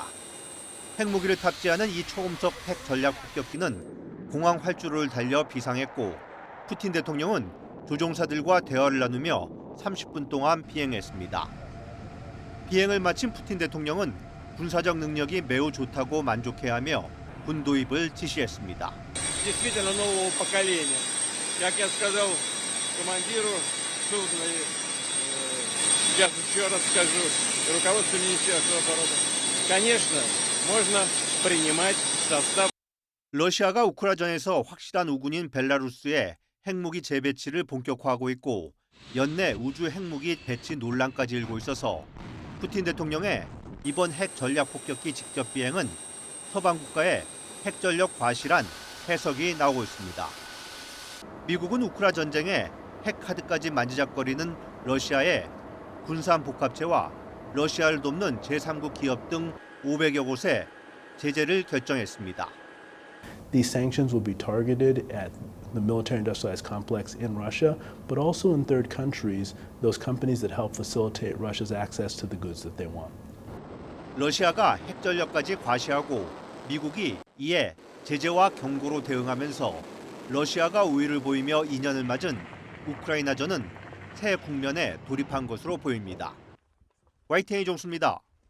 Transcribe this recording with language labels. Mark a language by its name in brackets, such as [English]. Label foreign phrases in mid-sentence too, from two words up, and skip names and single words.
[Korean] 핵무기를 탑재하는 이 초음속 핵 전략 폭격기는 공항 활주로를 달려 비상했고 푸틴 대통령은 조종사들과 대화를 나누며 30분 동안 비행했습니다. 비행을 마친 푸틴 대통령은 군사적 능력이 매우 좋다고 만족해하며 군 도입을 지시했습니다. [Russian] Действительно нового поколения. Как я сказал командиру судна, сейчас еще раз скажу, руководству Министерства обороны. Конечно, можно принимать состав. [Korean] 러시아가 우크라이나전에서 확실한 우군인 벨라루스에 핵무기 재배치를 본격화하고 있고 연내 우주 핵무기 배치 논란까지 일고 있어서 푸틴 대통령의 이번 핵 전략 폭격기 직접 비행은 서방 국가의 핵전력 과실한 해석이 나오고 있습니다. 미국은 우크라이나 전쟁에 핵 카드까지 만지작거리는 러시아의 군산 복합체와 러시아를 돕는 제3국 기업 등 500여 곳에 제재를 결정했습니다. [English] These sanctions will be targeted at the military-industrialized complex in Russia, but also in third countries, those companies that help facilitate Russia's access to the goods that they want. [Korean] 러시아가 핵전력까지 과시하고 미국이 이에 제재와 경고로 대응하면서 러시아가 우위를 보이며 2년을 맞은 우크라이나전은 새 국면에 돌입한 것으로 보입니다. YTN 이종수입니다.